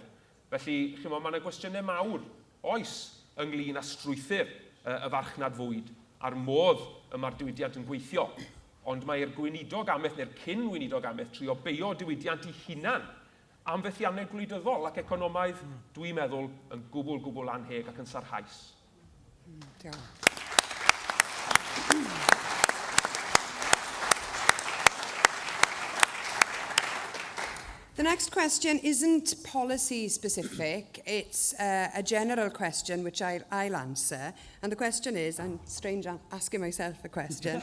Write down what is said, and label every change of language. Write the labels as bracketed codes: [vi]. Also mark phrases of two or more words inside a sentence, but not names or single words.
[cy] Felly, mae yna gwestiynau mawr, oes, ynglyn â strwythyr y farchnad fwyd, a'r modd y mae'r diwydiant yn gweithio. Ond mae'r gweinidog amaeth neu'r cyn-gweinidog amaeth trio beio diwydiant ei hunan am fethiannau gwleidyddol ac economaidd, dwi'n meddwl, yn gwbl anheg ac yn sarhaus. Diolch. [en] The next question isn't policy specific, it's a general question which I'll answer. And the question is, I'm strange asking myself a question.